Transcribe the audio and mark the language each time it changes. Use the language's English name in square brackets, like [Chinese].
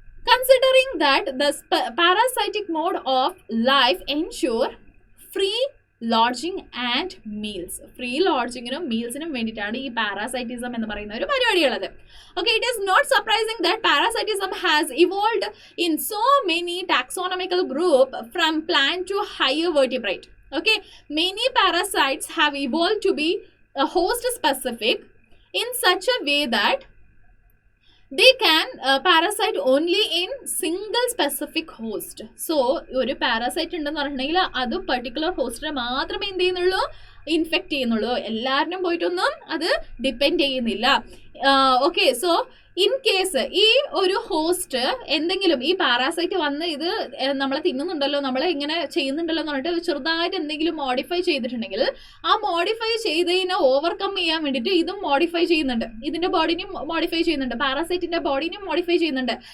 [English] Considering that the parasitic mode of life ensure free lodging and meals. [Malayalam] Free ലോഡ്ജിങ്ങിനും മീൽസിനും വേണ്ടിയിട്ടാണ് ഈ പാരാസൈറ്റിസം എന്ന് പറയുന്ന ഒരു പരിപാടിയുള്ളത്. [English] Okay, it is not surprising that parasitism has evolved in so many taxonomical group from plant to higher vertebrate. Okay, many parasites have evolved to be host specific in such a way that they can parasite only in single specific host. [Malayalam] So ഒരു parasite ഉണ്ടെന്ന് പറഞ്ഞിട്ടുണ്ടെങ്കിൽ അത് particular ഹോസ്റ്റിനെ മാത്രമേ എന്ത് ചെയ്യുന്നുള്ളൂ, infect ചെയ്യുന്നുള്ളൂ. എല്ലാവരും പോയിട്ടൊന്നും അത് ഡിപ്പെൻഡ് ചെയ്യുന്നില്ല. ഓക്കെ, സോ ഇൻ കേസ് ഈ ഒരു ഹോസ്റ്റ് എന്തെങ്കിലും ഈ പാരാസൈറ്റ് വന്ന് ഇത് നമ്മളെ തിന്നുന്നുണ്ടല്ലോ, നമ്മളെ ഇങ്ങനെ ചെയ്യുന്നുണ്ടല്ലോ എന്ന് പറഞ്ഞിട്ട് ചെറുതായിട്ട് എന്തെങ്കിലും മോഡിഫൈ ചെയ്തിട്ടുണ്ടെങ്കിൽ ആ മോഡിഫൈ ചെയ്തതിനെ ഓവർകം ചെയ്യാൻ വേണ്ടിയിട്ട് ഇതും മോഡിഫൈ ചെയ്യുന്നുണ്ട്, ഇതിന്റെ ബോഡിനെയും മോഡിഫൈ ചെയ്യുന്നുണ്ട്, പാരാസൈറ്റിന്റെ ബോഡിനെയും മോഡിഫൈ ചെയ്യുന്നുണ്ട്.